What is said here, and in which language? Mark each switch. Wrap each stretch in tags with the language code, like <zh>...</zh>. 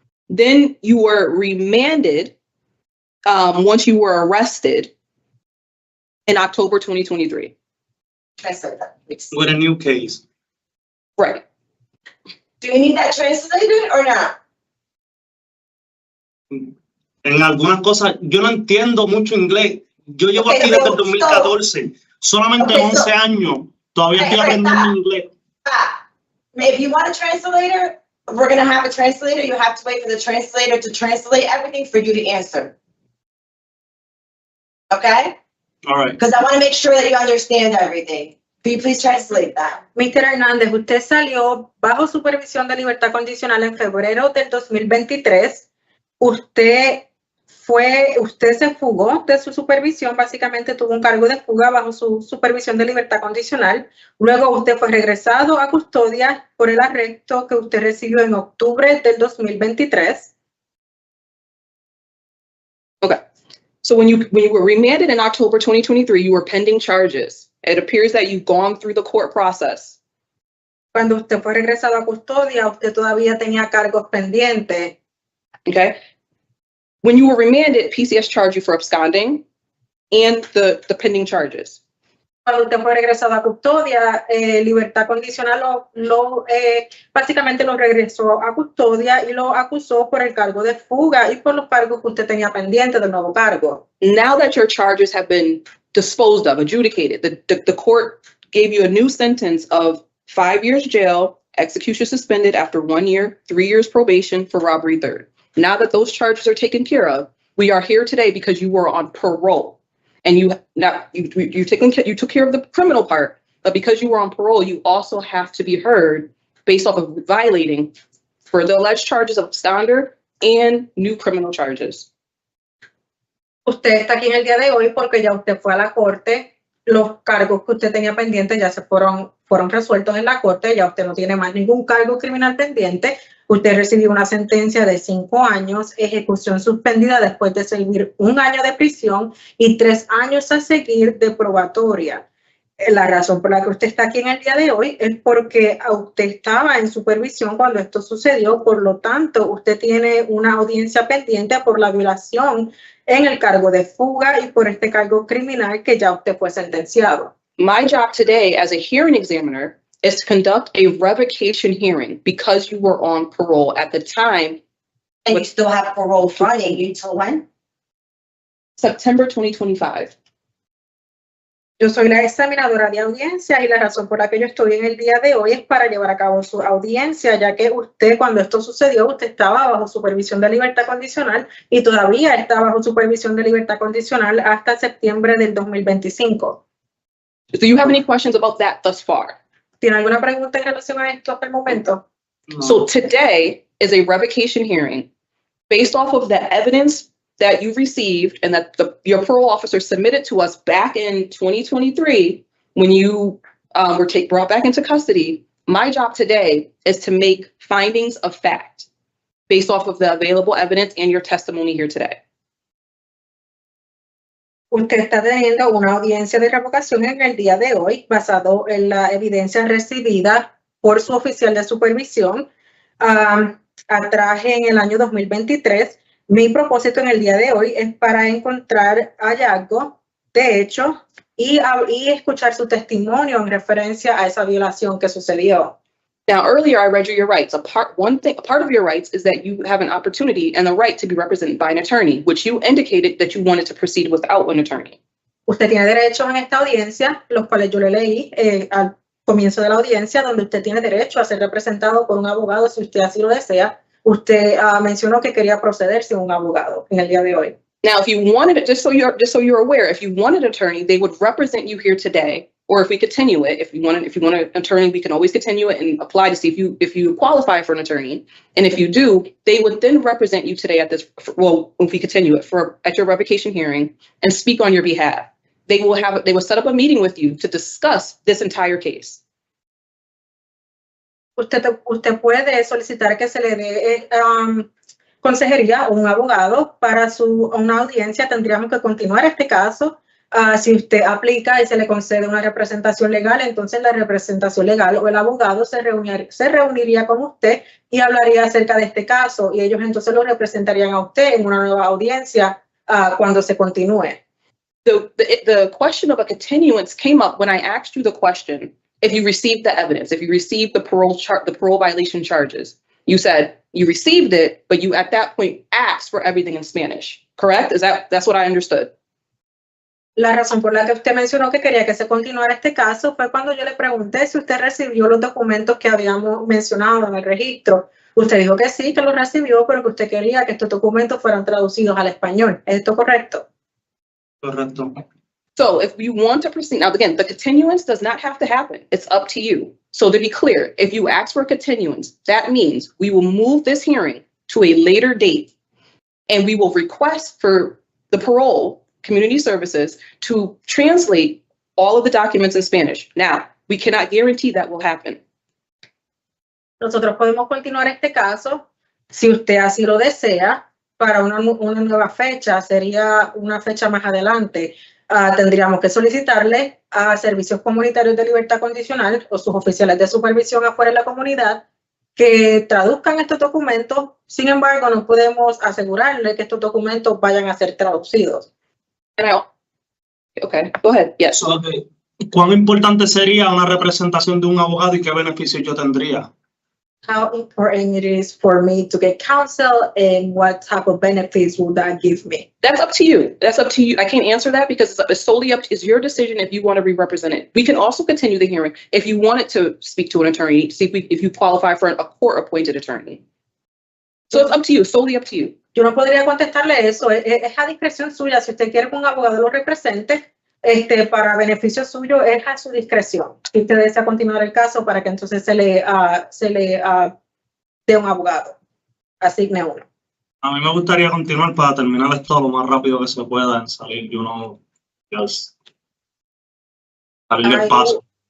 <en>Then you were remanded once you were arrested in October 2023. Translate that, please. with a new case. Right. Do you need that translated or not?</en> <es>En algunas cosas, yo no entiendo mucho inglés. Yo llevo</es> <en>Okay,</en> <es>aquí desde el 2014. Solamente</es> <en>Okay,</en> <es>11</es> <en>so-</en> <es>años. Todavía estoy</es> <en>Right,</en> <es>aprendiendo inglés.</es> <en>if you want a translator, we're gonna have a translator. You have to wait for the translator to translate everything for you to answer. Okay? All right. Because I want to make sure that you understand everything. Can you please translate that? Mr.</en> <es>Hernández, usted salió bajo supervisión de libertad condicional en febrero del 2023. Usted se fugó de su supervisión, básicamente tuvo un cargo de fuga bajo su supervisión de libertad condicional. Luego usted fue regresado a custodia por el arresto que usted recibió en octubre del 2023.</es> <en>Okay. So when you were remanded in October 2023, you were pending charges. It appears that you've gone through the court process.</en> <es>Cuando usted fue regresado a custodia, usted todavía tenía cargos pendientes.</es> <en>Okay. When you were remanded, PCS charged you for absconding and the pending charges.</en> <es>Cuando usted fue regresado a custodia, libertad condicional básicamente lo regresó a custodia y lo acusó por el cargo de fuga y por los cargos que usted tenía pendientes del nuevo cargo.</es> <en>Now that your charges have been disposed of, adjudicated, the court gave you a new sentence of 5 years jail, execution suspended after 1 year, 3 years probation for robbery third. Now that those charges are taken care of, we are here today because you were on parole. And you took care of the criminal part, but because you were on parole, you also have to be heard based off of violating for the alleged charges of absconder and new criminal charges.</en> <es>Usted está aquí en el día de hoy porque ya usted fue a la corte, los cargos que usted tenía pendientes ya se fueron resueltos en la corte, ya usted no tiene más ningún cargo criminal pendiente. Usted recibió una sentencia de 5 años, ejecución suspendida después de servir 1 año de prisión y 3 años a seguir de probatoria. La razón por la que usted está aquí en el día de hoy es porque usted estaba en supervisión cuando esto sucedió, por lo tanto, usted tiene una audiencia pendiente por la violación en el cargo de fuga y por este cargo criminal que ya usted fue sentenciado.</es> <en>My job today as a hearing examiner is to conduct a revocation hearing because you were on parole at the time. And you still have parole running until when? September 2025.</en> <es>Yo soy la examinadora de audiencia y la razón por la que yo estoy en el día de hoy es para llevar a cabo su audiencia, ya que usted, cuando esto sucedió, usted estaba bajo supervisión de libertad condicional y todavía está bajo supervisión de libertad condicional hasta septiembre del 2025.</es> <en>Do you have any questions about that thus far?</en> <es>¿Tiene alguna pregunta en relación a esto hasta el momento? No.</es> <en>So today is a revocation hearing based off of the evidence that you received and that your parole officer submitted to us back in 2023 when you were brought back into custody. My job today is to make findings of fact based off of the available evidence and your testimony here today.</en> <es>Usted está teniendo una audiencia de revocación en el día de hoy basado en la evidencia recibida por su oficial de supervisión atrás en el año 2023. Mi propósito en el día de hoy es para encontrar hallazgos de hecho y escuchar su testimonio en referencia a esa violación que sucedió.</es> <en>Now, earlier I read you your rights. A part of your rights is that you have an opportunity and the right to be represented by an attorney, which you indicated that you wanted to proceed without an attorney.</en> <es>Usted tiene derechos en esta audiencia, los cuales yo le leí al comienzo de la audiencia, donde usted tiene derecho a ser representado por un abogado si usted así lo desea. Usted mencionó que quería proceder sin un abogado en el día de hoy.</es> <en>Now, if you wanted it, just so you're aware, if you wanted an attorney, they would represent you here today. Or if we continue it, if you want an attorney, we can always continue it and apply to see if you qualify for an attorney. And if you do, they would then represent you today if we continue it at your revocation hearing and speak on your behalf. They will set up a meeting with you to discuss this entire case.</en> <es>Usted puede solicitar que se le dé consejería o un abogado para una audiencia. Tendríamos que continuar este caso. Si usted aplica y se le concede una representación legal, entonces la representación legal o el abogado se reuniría con usted y hablaría acerca de este caso y ellos entonces lo representarían a usted en una nueva audiencia cuando se continúe.</es> <en>The question of a continuance came up when I asked you the question, if you received the evidence, if you received the parole violation charges. You said you received it, but you at that point asked for everything in Spanish, correct? That's what I understood.</en> <es>La razón por la que usted mencionó que quería que se continuara este caso fue cuando yo le pregunté si usted recibió los documentos que habíamos mencionado en el registro. Usted dijo que sí, que los recibió, pero que usted quería que estos documentos fueran traducidos al español. ¿Es esto correcto? Correcto.</es> <en>So if you want to proceed, now again, the continuance does not have to happen. It's up to you. So to be clear, if you ask for a continuance, that means we will move this hearing to a later date and we will request for the parole community services to translate all of the documents in Spanish. Now, we cannot guarantee that will happen.</en> <es>Nosotros podemos continuar este caso si usted así lo desea para una nueva fecha, sería una fecha más adelante. Tendríamos que solicitarle a servicios comunitarios de libertad condicional o sus oficiales de supervisión afuera en la comunidad que traduzcan estos documentos. Sin embargo, no podemos asegurarle que estos documentos vayan a ser traducidos.</es> <en>Okay, go ahead. Yes.</en> <es>So, ¿cuán importante sería una representación de un abogado y qué beneficios yo tendría?</es> <en>How important it is for me to get counsel and what type of benefits will that give me? That's up to you. That's up to you. I can't answer that because it's solely up to, it's your decision if you want to be represented. We can also continue the hearing if you wanted to speak to an attorney, see if you qualify for a court-appointed attorney. So it's up to you, solely up to you.</en> <es>Yo no podría contestarle eso. Es a discreción suya. Si usted quiere que un abogado lo represente, para beneficio suyo, es a su discreción. Si usted desea continuar el caso para que entonces se le dé un abogado, asigne uno. A mí me gustaría continuar para terminar esto lo más rápido que se pueda en salir de uno, salir del paso.</es>